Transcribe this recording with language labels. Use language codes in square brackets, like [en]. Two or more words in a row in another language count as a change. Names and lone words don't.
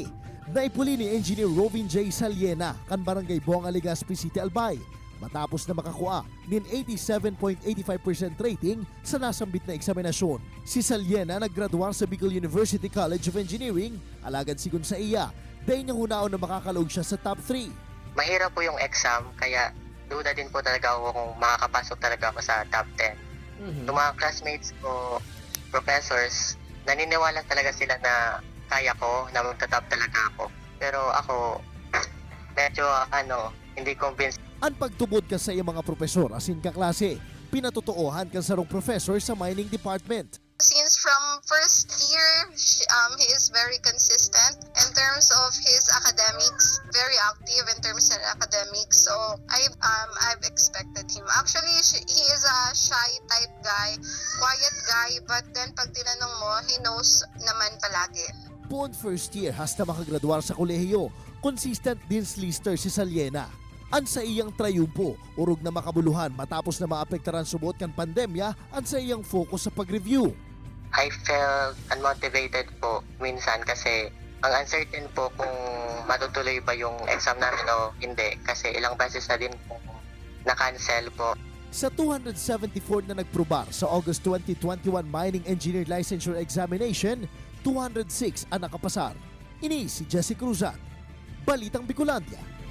[bik] Naipuli ni Engineer Robin J. Saliena kan Barangay Buanga, Legazpi City, Albay. Matapos na makakuha nin 87.85% rating sa nasambit na eksaminasyon. Si Saliena naggraduar sa Bicol University College of Engineering, alagad sigon sa iya, dahil niya hunaon na makakalaog siya sa top 3. [tl] Mahirap po yung exam, kaya duda din po talaga ako kung makakapasok talaga ako sa top 10. Yung mga classmates ko, professors, naniniwala talaga sila na kaya ko, na magta-top talaga ako. Pero ako, medyo hindi convinced. [bik] Ang pagtubod ka sa iyang mga profesor asin kaklase, pinatotoohan ka sarong professor sa mining department. [en] Since from first year, he is very consistent in terms of his academics, very active in terms of academics. So I've expected him. Actually, he is a shy type guy, quiet guy, but then [tl] pag tinanong mo, [en] he knows [tl] naman palagi. [bik] Buong [en] first year [bik] hasta makagraduar sa kolehiyo, consistent din lister si Saliena. Ang sa iyang trayumpo, urog na makabuluhan matapos na maapektaran subot kan pandemya, ang sa iyang focus sa pag-review. [en] I felt unmotivated [tl] po minsan kasi ang uncertain po kung matutuloy ba yung exam namin o hindi kasi ilang beses na din po na-cancel po. [bik] Sa 274 na nagprobar sa August 2021 Mining Engineer Licensure Examination, 206 ang nakapasar. Ini si Jesse Cruzat, Balitang Bicolandia.